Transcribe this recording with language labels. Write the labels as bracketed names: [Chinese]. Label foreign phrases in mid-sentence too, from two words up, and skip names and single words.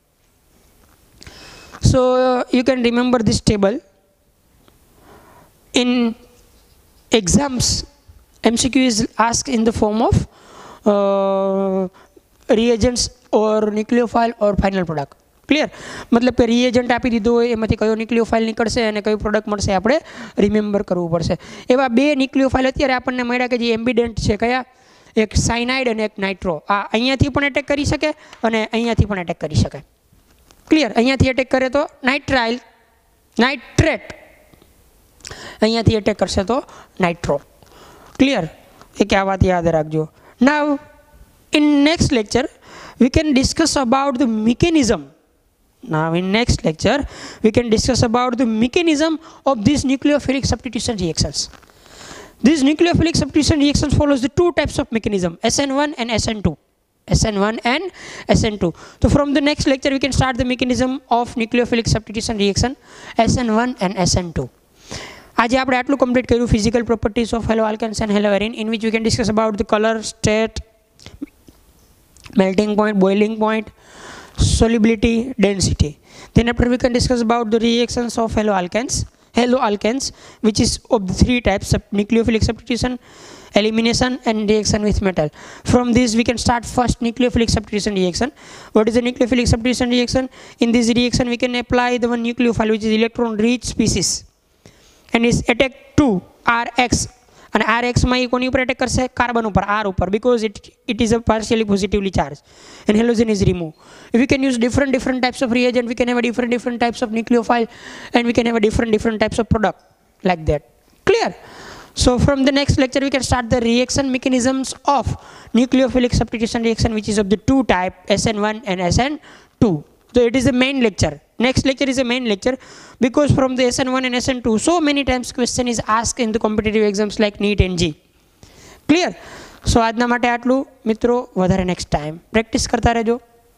[English] So you can remember this table. In exams, MCQ is asked in the form of reagents or nucleophile or final product. [Gujarati] ક્લિયર? મતલબ કે રિએજન્ટ આપી દીધો હોય એમાંથી કયો ન્યુક્લિયોફાઇલ નીકળશે અને કયું પ્રોડક્ટ મળશે આપણે રિમેમ્બર કરવું પડશે. એવા બે ન્યુક્લિયોફાઇલ અત્યારે આપણને મળ્યા કે જે એમ્બિડેન્ટ છે, કયા? એક સાયનાઇડ અને એક નાઇટ્રો. આ અહીંયાથી પણ એટેક કરી શકે અને અહીંયાથી પણ એટેક કરી શકે. ક્લિયર? અહીંયાથી એટેક કરે તો નાઇટ્રેટ, અહીંયાથી એટેક કરશે તો નાઇટ્રો. ક્લિયર? એક આ વાત યાદ રાખજો. [English] નાવ in next lecture we can discuss about the mechanism. Now in next lecture we can discuss about the mechanism of these nucleophilic substitution reactions. These nucleophilic substitution reactions follows the two types of mechanism, SN1 and SN2. SN1 and SN2. So from the next lecture we can start the mechanism of nucleophilic substitution reaction SN1 and SN2. [Gujarati] આજે આપણે આટલું કમ્પ્લીટ કર્યું [English] physical properties of haloalkanes and haloarene, in which we can discuss about the color, state, melting point, boiling point, solubility, density. Then after we can discuss about the reactions of haloalkanes, which is of the three types: nucleophilic substitution, elimination and reaction with metal. From this we can start first nucleophilic substitution reaction. What is the nucleophilic substitution reaction? In this reaction we can apply the one nucleophile which is electron rich species and is attacked to Rx. [Gujarati] અને RX માં એ કોની ઉપર એટેક કરશે? કાર્બન ઉપર, R ઉપર, [English] because it is a partially positively charged and halogen is removed. If we can use different types of reagent, we can have a different types of nucleophile and we can have a different types of product like that. Clear? So from the next lecture we can start the reaction mechanisms of nucleophilic substitution reaction, which is of the two type, SN1 and SN2. So it is the main lecture. Next lecture is a main lecture because from the SN1 and SN2 so many times question is asked in the competitive exams like NEET and G. Clear? So [Gujarati] આજના માટે આટલું મિત્રો, વધારે [English] next time practice [Gujarati] કરતા રહેજો.